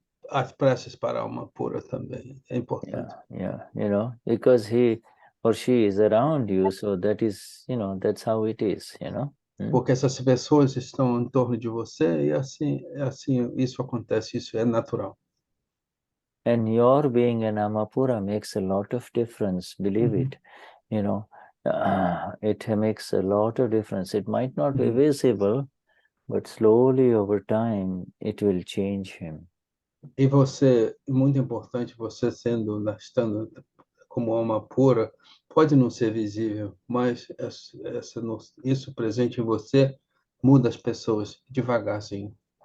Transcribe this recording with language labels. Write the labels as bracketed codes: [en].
[pt] as preces para a alma pura também é importante. [en] Yeah, you know, because he or she is around you, so that is, you know, that's how it is, you know. [pt] Porque essas pessoas estão em torno de você e assim isso acontece, isso é natural. [en] And your being an Amapura makes a lot of difference, believe it. You know, it makes a lot of difference. It might not be visible, but slowly over time, it will change him. [pt] E você, muito importante, você estando como alma pura, pode não ser visível, mas isso presente em você muda as pessoas devagarzinho.